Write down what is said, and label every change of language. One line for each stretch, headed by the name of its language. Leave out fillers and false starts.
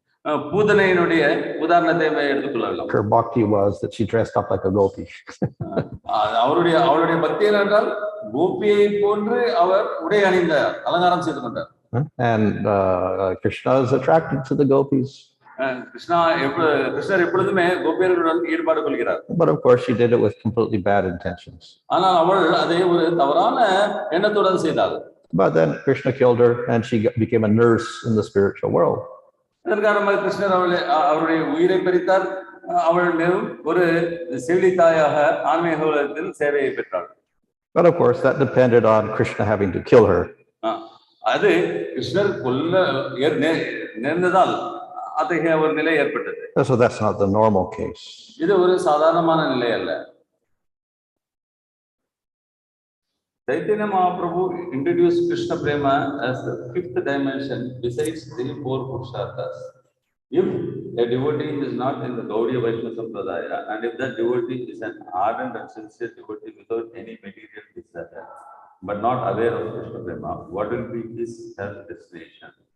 Tamil: பூதனையினுடைய உதாரணத்தை எடுத்துக்கொள்ளலாம்.
English: Her bhakti was that she dressed up like a gopi.
Tamil: அவருடைய பக்தி என்றால் கோபியை போன்று அவர் உடை அணிந்தார், அலங்காரம் செய்து கொண்டார்.
English: And Krishna is attracted to the gopis.
Tamil: கிருஷ்ணர் எப்பொழுதுமே கோபியர்களுடன் ஈடுபாடு கொள்கிறார்.
English: But of course she did it with completely bad intentions.
Tamil: ஆனால் அவள் அதை ஒரு தவறான எண்ணத்துடன் செய்தாள்.
English: But then Krishna killed her and she became a nurse in the spiritual world.
Tamil: இதன் காரணமாக கிருஷ்ணர் அவருடைய உயிரை பறித்தார். அவள் ஒரு செவிலி தாயாக ஆன்மீக உலகத்தில் சேவையை பெற்றாள்.
English: But of course that depended on Krishna having to kill her.
Tamil: அது கிருஷ்ணர் கொல்ல நேர்ந்ததால் அத்தகைய ஒரு நிலை ஏற்பட்டது.
English: So that's not the normal case.
Tamil: இது ஒரு சாதாரணமான நிலை அல்ல.
English: Chaitanya Mahaprabhu introduced Krishna Prema as the fifth dimension besides the four Purusharthas. If a devotee is not in the Gaudiya Vaishnava Sampradaya, and if that devotee is an ardent and sincere devotee without any material desire, but not aware of Krishna Prema, what will be his destination?